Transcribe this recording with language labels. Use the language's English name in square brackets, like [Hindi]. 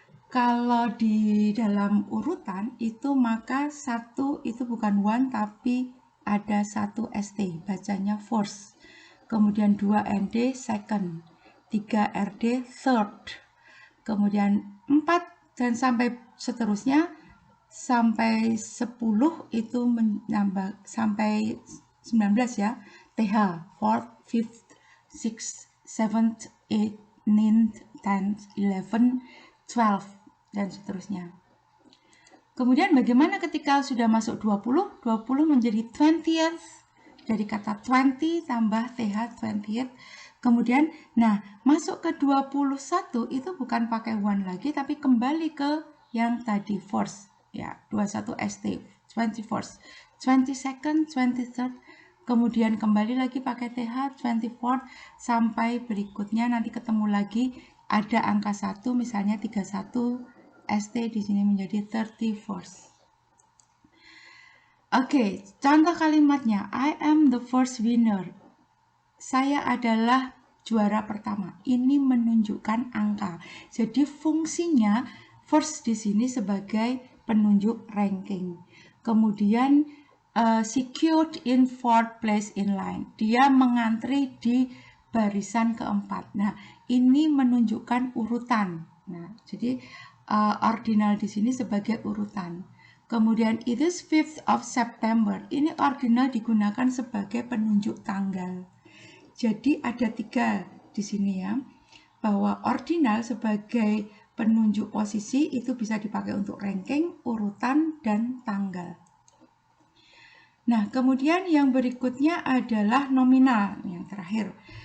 [Indonesian] Kalau di dalam urutan itu maka 1 itu bukan one tapi ada 1 ST, bacanya first. Kemudian 2 ND second, 3 RD third. Kemudian 4 dan sampai seterusnya sampai 10 itu menambah sampai 19 ya. [English] TH, 4th, 5th, 6th, 7th, 8th, 9th, 10th, 11th, 12 [Indonesian] dan seterusnya. Kemudian bagaimana ketika sudah masuk 20? 20 menjadi 20th, dari kata 20 tambah TH 20th. Kemudian, nah masuk ke 21 itu bukan pakai one lagi, tapi kembali ke yang tadi first. [English] Ya, 21 ST, 21st, 22nd, 23rd. [Indonesian] Kemudian kembali lagi pakai TH 24th sampai berikutnya nanti ketemu lagi ada angka 1 misalnya 31 ST di sini menjadi 31st. Oke, contoh kalimatnya [English] I am the first winner. [Indonesian] Saya adalah juara pertama. Ini menunjukkan angka. Jadi fungsinya first di sini sebagai penunjuk ranking. Kemudian [English] secured in fourth place in line. [Indonesian] Dia mengantri di barisan keempat. Nah, ini menunjukkan urutan. Nah, jadi ordinal di sini sebagai urutan. Kemudian [English] it is 5th of September. [Indonesian] Ini ordinal digunakan sebagai penunjuk tanggal. Jadi ada 3 di sini ya, bahwa ordinal sebagai penunjuk posisi itu bisa dipakai untuk ranking, urutan, dan tanggal. Nah, kemudian yang berikutnya adalah nominal, yang terakhir.